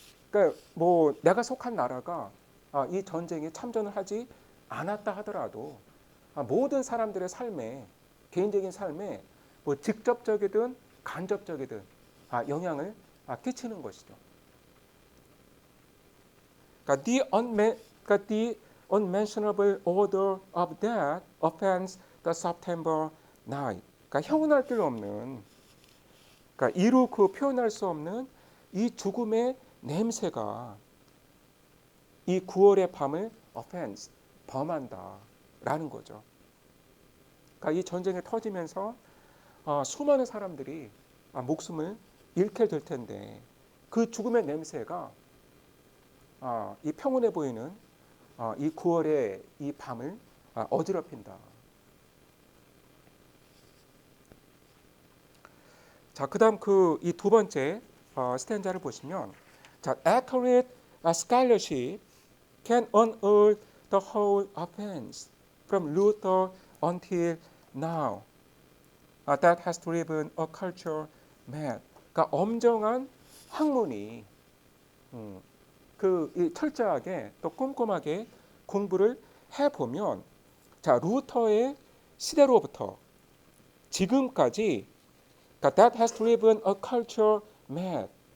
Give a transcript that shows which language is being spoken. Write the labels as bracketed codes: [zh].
[ko] 그러니까 뭐 내가 속한 나라가 이 전쟁에 참전을 하지 않았다 하더라도 모든 사람들의 삶에, 개인적인 삶에 뭐 직접적이든 간접적이든 영향을 끼치는 것이죠. 그러니까 [en] the unmentionable order of death offends the September night. [ko] 그러니까 형언할 길 없는, 그러니까 이루 그 표현할 수 없는 이 죽음의 냄새가 이 9월의 밤을 offends, 범한다라는 거죠. 그러니까 이 전쟁이 터지면서 수많은 사람들이 목숨을 잃게 될 텐데, 그 죽음의 냄새가 이 평온해 보이는 이 9월의 이 밤을 어지럽힌다. 자, 그다음 그 이 두 번째 스탠자를 보시면, 자, [en] accurate scholarship can unearth the whole offense from Luther until now. That has driven a culture mad. [ko] 그러니까 엄정한 학문이 이 철저하게 또 꼼꼼하게 공부를 해보면, 자, 루터의 시대로부터 지금까지, 그러니까 [en] that has driven a culture mad.